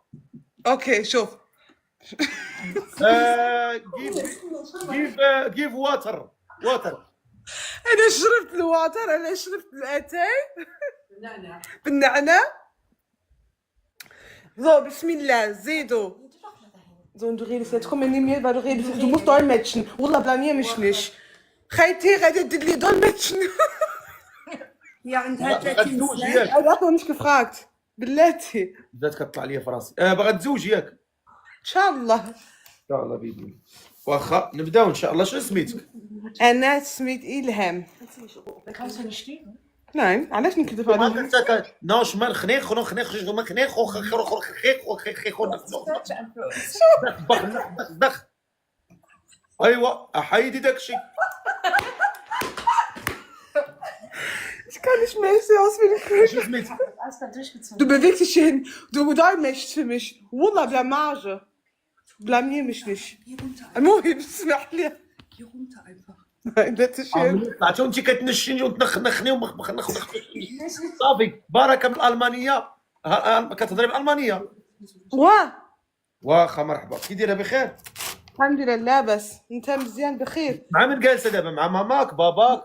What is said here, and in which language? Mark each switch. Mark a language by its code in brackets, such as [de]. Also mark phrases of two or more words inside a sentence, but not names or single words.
[ar] اوكي شوف. [en] give water. [ar] انا شربت الواتر، انا شربت الاتاي بالنعناع. So, Bismillah, زيدوا. [de] So, und du redest jetzt, komm neben mir, weil du redest, du musst dolmetschen. Wallah, blamier mich nicht. [ar] خيتي غادي دير لي dolmetschen. هي عندها 30 سنة. [de] انا noch nicht gefragt. [ar] بلاتي. بدات كتطلع ليا في راسي. باغا تزوج ياك؟ ان شاء الله. ان شاء الله باذن الله. واخا نبداو ان شاء الله. شنو سميتك؟ انا سميت إلهام. Nein, علاش نكذب عليك؟ ناش ما خنيخ دخ. ايوا احيدي داكشي. [de] Ich kann nicht mehr, ich sehe aus wie eine Kröte. [ar] شنو سميتك؟ [de] Du bewegst dich hin, du dolmetschst für mich. Wallah, Blamage. Blamier mich nicht. [ar] المهم اسمح لي. [de] Geh runter einfach. Nein, das ist schön. [ar] عرفتي انت كتنشني وتنخنخني صافي. بركه بالالمانيه، كتهضري بالالمانيه؟ واه واخا مرحبا، كي دايره بخير؟ الحمد لله لاباس. انت مزيان بخير؟ مع من جالسه دابا؟ مع ماماك باباك